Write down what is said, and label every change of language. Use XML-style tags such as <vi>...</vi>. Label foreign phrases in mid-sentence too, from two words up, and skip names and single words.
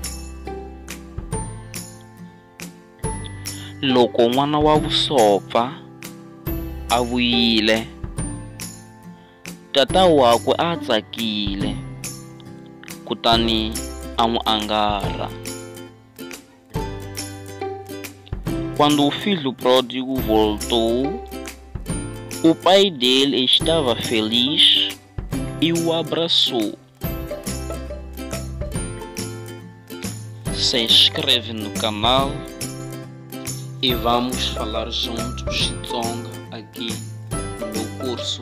<ts>Loko n'wana wa vusopfa a vuyile, tata wakwe a tsakile kutani a n'wi angarha.</ts> <pt>Quando o filho pródigo voltou, o pai dele estava feliz e o abraçou. Se inscreve no canal e vamos falar juntos de Tsonga aqui no meu curso.</pt>